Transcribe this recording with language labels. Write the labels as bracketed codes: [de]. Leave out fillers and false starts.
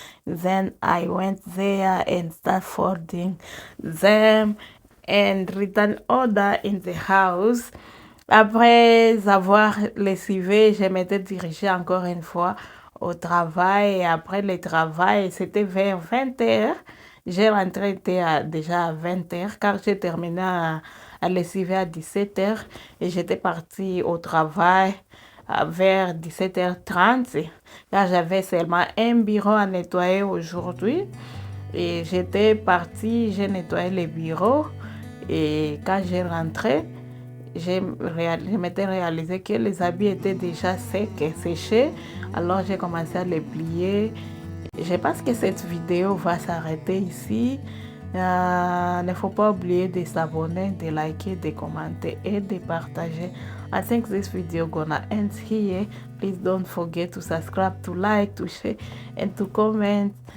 [en] Then I went there and started folding them and return order in the house. [fr] Après avoir lessivé, je m'étais dirigée encore une fois au travail. Et après le travail, c'était vers 20 heures. J'ai rentré déjà à 20 heures car j'ai terminé à lessiver à 17 heures et j'étais partie au travail vers 17h30 car j'avais seulement un bureau à nettoyer aujourd'hui. Et j'étais partie, j'ai nettoyé le bureau et quand j'ai rentré, je m'étais réalisé que les habits étaient déjà secs et séchés. Alors j'ai commencé à les plier. Je pense que cette vidéo va s'arrêter ici. Ne faut pas oublier de s'abonner, de liker, de commenter et de partager. [en] I think this video gonna end here. Please don't forget to subscribe, to like, to share and to comment.